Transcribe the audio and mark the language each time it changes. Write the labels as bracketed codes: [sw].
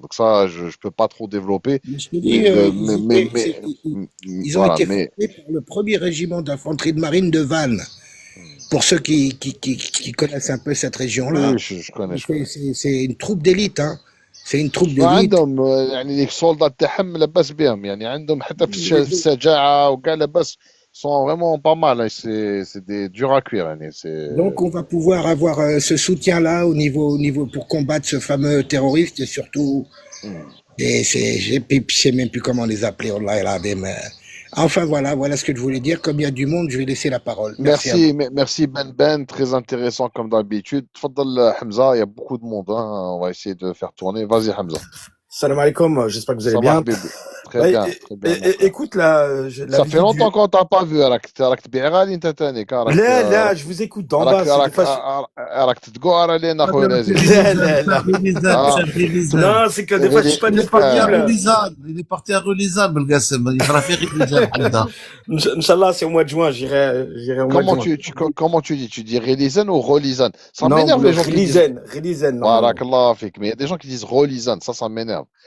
[fr] Donc ça, je peux pas trop développer, Mais je te mais, dis, ils ont voilà, été mais formés par le premier régiment d'infanterie de marine de Vannes. Pour ceux qui connaissent un peu cette oui, région-là, je connais. c'est une troupe d'élite, hein. C'est une troupe [ar] ما [fr] d'élite. [ar] عندهم يعني السولدات تاعهم لاباس بهم يعني عندهم حتى في الشجاعة وكاع لاباس [fr] sont vraiment pas mal hein. C'est des durs à cuire يعني c'est Donc, on va pouvoir avoir ce soutien-là au niveau pour combattre ce fameux terroriste et surtout, je sais même plus comment les appeler. Oh là là, mais enfin, voilà ce que je voulais dire. Comme il y a du monde, je vais laisser la parole. Merci à vous. merci Ben, très intéressant comme d'habitude. تفضل Hamza, il y a beaucoup de monde hein. On va essayer de faire tourner. Vas-y Hamza. Salam alaikum, j'espère que vous allez Ça va bien. Habibi. Très Ouais, bien, très bien mon frère. écoute, la Ça fait visite du... longtemps qu'on t'a pas vu [ar] راك تبيع غالي انت تاني [fr] Là, je vous écoute d'en bas. C'est des fois, [ar] راك تتقعر علينا خويا نازل. [fr] non, c'est que des fois, je suis pas disponible. Il est parti à Relisade, Belgassem. Il fera faire Relisade, Hamida. Inch'Allah, c'est au mois de juin, j'irai au mois de juin. Comment tu dis? Tu dis Relizan ou Rolizan? Ça Non, m'énerve les gens qui disent. Relizan. Barakallah fik. Mais il y a des gens qui disent Rolizan. Ça m'énerve.